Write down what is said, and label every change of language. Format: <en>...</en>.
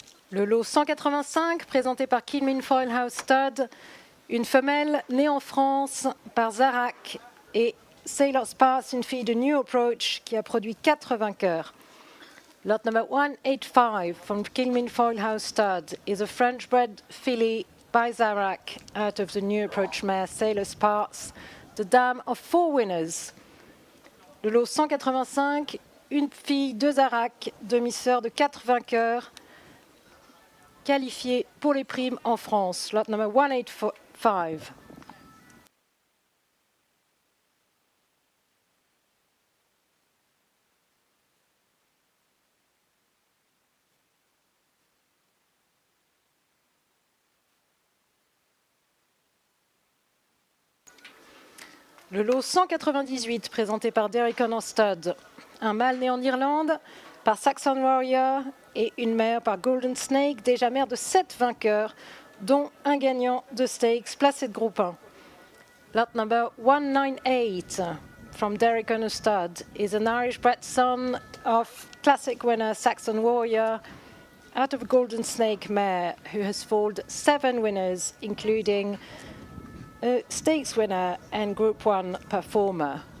<fr>Le lot 185, présenté par Kilmin Foil House Stud, une femelle née en France par Zarak et Sailor's Pass, une fille de New Approach qui a produit 4 vainqueurs.</fr> <en>Lot number 185 from Kilmin Foil House Stud is a French-bred filly by Zarak out of the New Approach mare Sailor's Pass, the dam of 4 winners.</en> <fr>Le lot 185, une fille de Zarak, demi-sœur de 4 vainqueurs, qualifiée pour les primes en France.</fr> <en>Lot number 185.</en> <fr>Le lot 198, présenté par Derek Stud, un mâle né en Irlande par Saxon Warrior et une mère par Golden Snake, déjà mère de 7 vainqueurs, dont un gagnant de stakes placé de groupe 1.</fr> <en>Lot number 198 from Derek Stud is an Irish-bred son of classic winner Saxon Warrior out of Golden Snake mare, who has foaled 7 winners, including a stakes winner and Group 1 performer.</en>